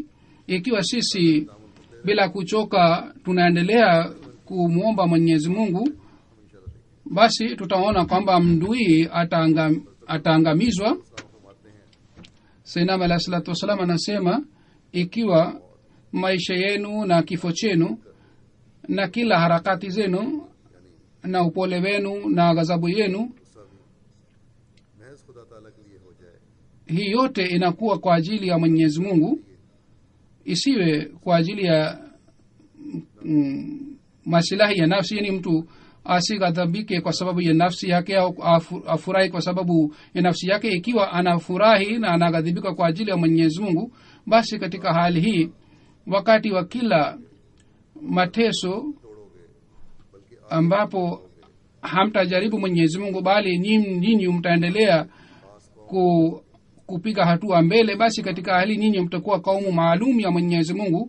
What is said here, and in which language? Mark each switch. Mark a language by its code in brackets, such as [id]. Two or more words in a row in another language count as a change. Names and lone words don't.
[sw] Ikiwa sisi bila kuchoka tunaendelea kumwomba Mwenyezi Mungu, basi tutaona kwamba mdui ataangamizwa. Sayyidina [ar] عليه الصلاة والسلام [sw] anasema, ikiwa maisha yenu na kifo chenu na kila harakati zenu na upole wenu na ghadhabu yenu, [ur] محض خدا تعالیٰ کے لیے ہو جائے, [sw] hii yote inakuwa kwa ajili ya Mwenyezi Mungu, isiwe kwa ajili ya maslahi ya nafsi. Yani mtu asighadhabike kwa sababu ya nafsi yake au afurahi kwa sababu ya nafsi yake. Ikiwa anafurahi na anaghadhibika kwa ajili ya Mwenyezi Mungu, basi katika hali hii wakati wa kila mateso ambapo hamtajaribu Mwenyezi Mungu bali nyinyi mtaendelea kupiga hatua mbele, basi katika hali nyinyi mtakuwa kaumu maalum ya Mwenyezi Mungu.